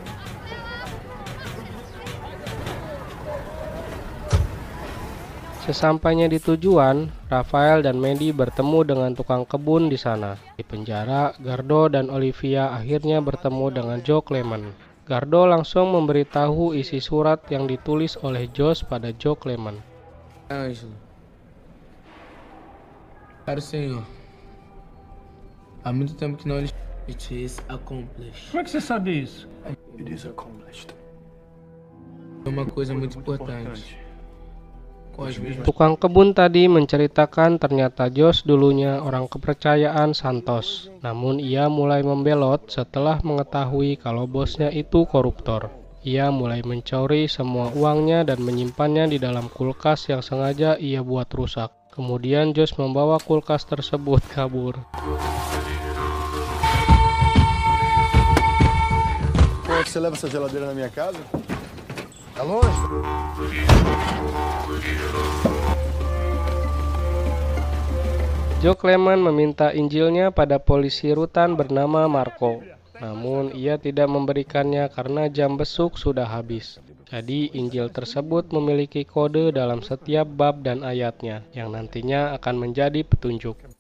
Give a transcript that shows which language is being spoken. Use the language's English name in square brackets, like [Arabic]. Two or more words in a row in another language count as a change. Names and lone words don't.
[Indonesian] Sesampainya di tujuan, Rafael dan Medi bertemu dengan tukang kebun di sana. Di penjara, Gardo dan Olivia akhirnya bertemu dengan Joe Clement. Gardo langsung memberitahu isi surat yang ditulis oleh Josh pada Joe Clement. [Portuguese] Ângelo. Caro senhor, há muito tempo que não lhe... [English] It is accomplished. [Portuguese] Como é que você sabe isso? [English] It is accomplished. [Portuguese] É uma coisa muito importante. Com as mesmas... [Indonesian] Tukang kebun tadi menceritakan ternyata Josh dulunya orang kepercayaan Santos. Namun ia mulai membelot setelah mengetahui kalau bosnya itu koruptor. Ia mulai mencuri semua uangnya dan menyimpannya di dalam kulkas yang sengaja ia buat rusak. Kemudian Josh membawa kulkas tersebut kabur. [Portuguese] Como é que você leva essa geladeira na minha casa? É longe? [Indonesian] Joe Clement meminta Injilnya pada polisi rutan bernama Marco. Namun ia tidak memberikannya karena jam besuk sudah habis. Jadi Injil tersebut memiliki kode dalam setiap bab dan ayatnya yang nantinya akan menjadi petunjuk.